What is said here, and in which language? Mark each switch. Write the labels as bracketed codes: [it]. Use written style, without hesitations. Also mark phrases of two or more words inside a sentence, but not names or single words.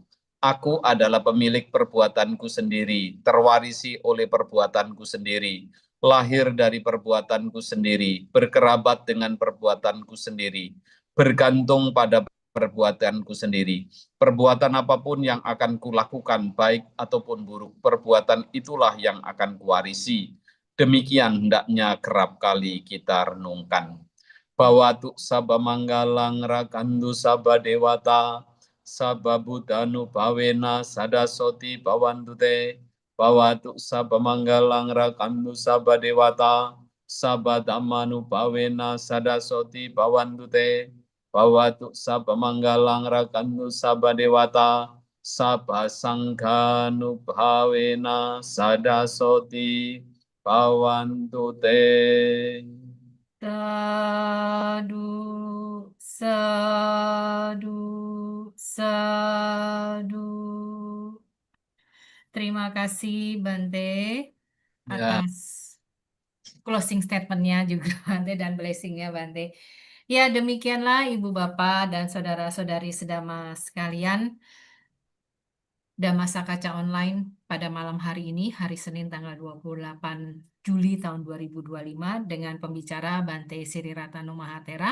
[id] Aku adalah pemilik perbuatanku sendiri, terwarisi oleh perbuatanku sendiri, lahir dari perbuatanku sendiri, berkerabat dengan perbuatanku sendiri, bergantung pada perbuatanku sendiri. Perbuatan apapun yang akan kulakukan, baik ataupun buruk, perbuatan itulah yang akan kuwarisi. Demikian hendaknya kerap kali kita renungkan. [pi] Bawatu sabba manggalang rakandu sabba dewata, sabba budanu bawena sadasoti bawandute, bawatu sabba manggalang rakandu sabba dewata, sabba dhammanu bawena sadasoti bawandute, Bawatu sabba manggalang rakantu sabba dewata, sabba sangghanu bhavena sada soti bhavantu te. Sadu, sadu, sadu. [id] Terima kasih Bante Ya, atas [en] closing statementnya [id] juga Bante dan blessingnya Bante. Ya demikianlah Ibu Bapak dan saudara-saudari sedama sekalian. Dhamasa Kaca Online pada malam hari ini, hari Senin tanggal 28 Juli tahun 2025 dengan pembicara Bante Sri Ratano Mahatera.